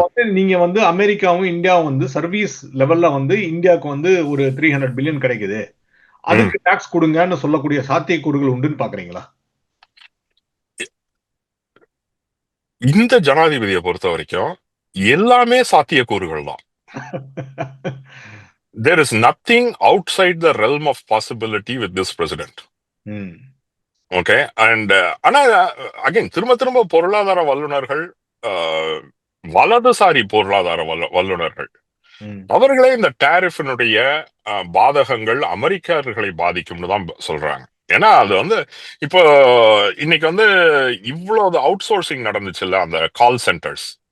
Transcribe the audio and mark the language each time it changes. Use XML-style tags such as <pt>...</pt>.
<ta>வந்து நீங்க வந்து அமெரிக்காவும் இந்தியாவும் வந்து சர்வீஸ் லெவல்ல வந்து இந்தியாவுக்கு வந்து ஒரு 300 பில்லியன் கிடைக்குது, ம். அதுக்கு டாக்ஸ் கொடுங்கன்னு சொல்லக்கூடிய சாத்தியக்கூறுகள் உண்டுன்னு பாக்குறீங்களா? இந்த ஜனாதிபதியை பொறுத்த வரைக்கும் எல்லாமே சாத்தியக்கூறுகள் தான்.</ta> <en>There is nothing outside the realm of possibility with this president. Hmm, okay.</en> <ta>அண்ட் ஆனா அகைன் திரும்ப திரும்ப பொருளாதார வல்லுநர்கள், அஹ், வலதுசாரி பொருளாதார வல்லுநர்கள் ம், அவர்களே இந்த டேரிஃபினுடைய பாதகங்கள் அமெரிக்கர்களை பாதிக்கும்னு தான் சொல்றாங்க. ஏன்னா அது வந்து இப்போ இன்னைக்கு வந்து இவ்வளவு அவுட் சோர்சிங் நடந்துச்சுல்ல அந்த கால் சென்டர்ஸ்.</ta>